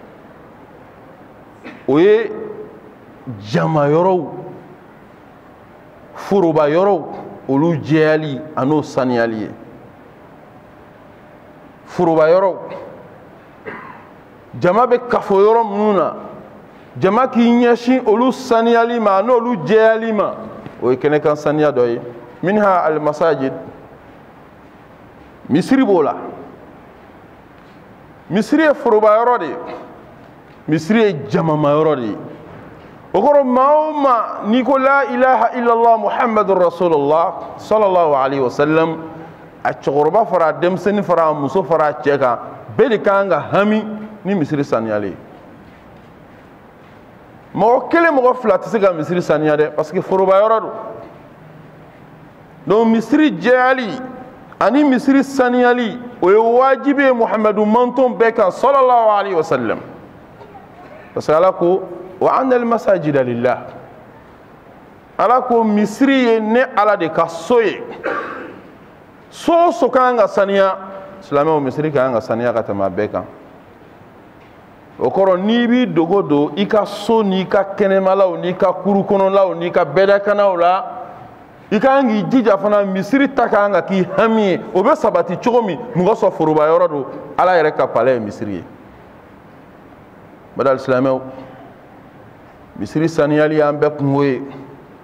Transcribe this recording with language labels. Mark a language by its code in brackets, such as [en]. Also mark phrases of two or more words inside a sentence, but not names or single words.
[bm] o ye jama yɔrɔw foroba yɔrɔw olu jɛyali an'o saniyali ye foroba yɔrɔ jama bɛ kafo yɔrɔ minnu na jama k'i ɲɛsin olu saniyali ma n'olu jɛyali ma o ye kɛnɛ kan saniya dɔ ye [ar] منها المساجد [bm] misiri b'o la misiri ye foroba yɔrɔ de ye misiri ye jamama yɔrɔ de ye o kɔrɔ maa o maa n'i ko [ar] لا إله إلا الله محمد رسول الله صلى الله عليه وسلم [bm] a cɛkɔrɔba fara a denmisɛnnin fara a muso fara a cɛ kan bɛɛ de kan ka hami ni misiri saniyali ye mɔgɔ kelen mɔgɔ fila tɛ se ka misiri saniya dɛ [fr] parce que [bm] foroba yɔrɔ don donc misiri jɛyali ani misiri saniyali o ye wajibi ye muhamadu manton bɛɛ kan [ar] صلى الله عليه وسلم [fr] parce que [bm] ala ko [ar] وأن المساجد لله [bm] ala ko misiri ye ne ala de ka so ye so so kan ka saniya silamɛw misiri kan ka saniya ka tɛmɛ a bɛɛ kan o kɔrɔ n'i b'i dogo don i ka so n'i ka kɛnɛmalaw n'i ka kuru kɔnɔlaw n'i ka bɛɛdakanaw la i kan k'i jija fana misiri ta kan ka k'i hami ye o bɛ sabati cogo min mɔgɔ sɔrɔ foroba yɔrɔ don ala yɛrɛ ka palɛ ye misiri ye badal silamɛw misiri saniyali y'an bɛɛ kungo ye